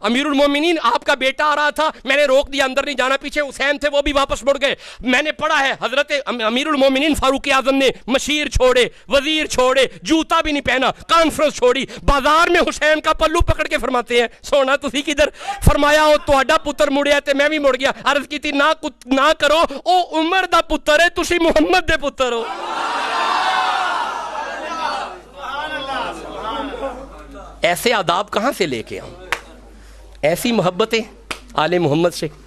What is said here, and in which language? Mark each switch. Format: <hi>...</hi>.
<ur>امیر المومنین آپ کا بیٹا آ رہا تھا, میں نے روک دیا, اندر نہیں جانا. پیچھے حسین تھے, وہ بھی واپس مڑ گئے. میں نے پڑھا ہے حضرت امیر المومنین فاروق اعظم نے مشیر چھوڑے, وزیر چھوڑے, جوتا بھی نہیں پہنا, کانفرنس چھوڑی, بازار میں حسین کا پلو پکڑ کے فرماتے ہیں</ur> <pa>سونا تسی کدھر؟ فرمایا او تہاڈا پتر مڑیا تے میں بھی مڑ گیا. عرض کی تھی نہ کرو, او عمر دا پتر ہے, تسی محمد دے پتر ہو.</pa> <ur>ایسے آداب کہاں سے لے کے آؤں, ایسی محبتیں آل محمد سے.</ur>